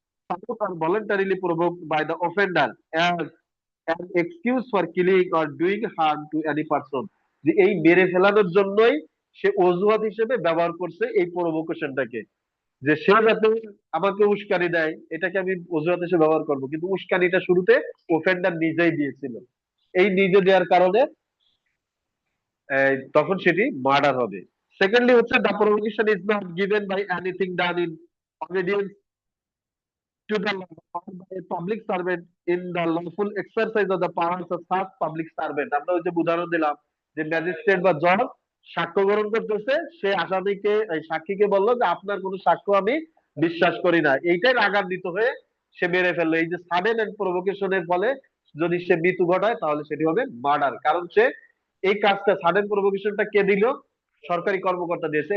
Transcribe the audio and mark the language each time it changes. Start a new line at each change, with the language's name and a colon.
English: support or voluntarily provoked by the offender as an excuse for killing or doing harm to any person,
Bangla: যে এই মেরে ফেলানোর জন্যই সে অজুহাত হিসেবে ব্যবহার করছে এই প্রভোকেশনটাকে, যে সে যাতে আমাকে উস্কানি দেয় এটাকে আমি অজুহাত হিসেবে ব্যবহার করব, কিন্তু উস্কানিটা শুরুতে ওফেন্ডার নিজেই দিয়েছিল। এই নিজে দেওয়ার কারণে তখন সেটি মার্ডার হবে।
English: secondly
Bangla: হচ্ছে
English: The provocation is not given by anything done in obedience to the law or by a public servant in the lawful exercise of the powers of such public servant।
Bangla: আমরা ওই যে উদাহরণ দিলাম যে magistrate বা জজ সাক্ষ্য গ্রহণ করতেছে, সে আসামিকে সাক্ষীকে বললো যে আপনার কোনো সাক্ষ্য আমি বিশ্বাস করি না, এইটাই রাগান্বিত হয়ে সে মেরে ফেললো। এই যে সাডেন এন্ড প্রভোকেশনের ফলে যদি সে মৃত্যু ঘটায় তাহলে সেটি হবে মার্ডার, কারণ সে এই কাজটা সাডেন প্রভোকেশনটা কে দিল, সরকারি কর্মকর্তা দিয়েছে।